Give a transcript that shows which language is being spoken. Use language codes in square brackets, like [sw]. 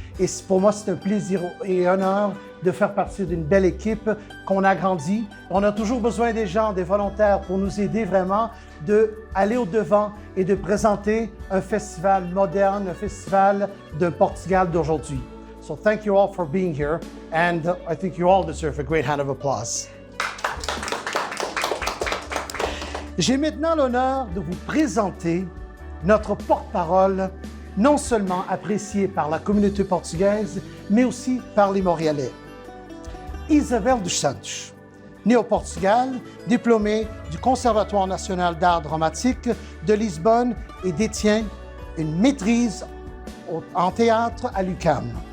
[fr] Et pour moi, c'est un plaisir et un honneur de faire partie d'une belle équipe qu'on a grandi. On a toujours besoin des gens, des volontaires pour nous aider vraiment d'aller au-devant et de présenter un festival moderne, un festival de Portugal d'aujourd'hui. [en] So thank you all for being here and I think you all deserve a great hand of applause. [fr] J'ai maintenant l'honneur de vous présenter notre porte-parole, non seulement apprécié par la communauté portugaise, mais aussi par les Montréalais. Isabel dos Santos, née au Portugal, diplômée du Conservatoire national d'art dramatique de Lisbonne et détient une maîtrise en théâtre à l'UQAM.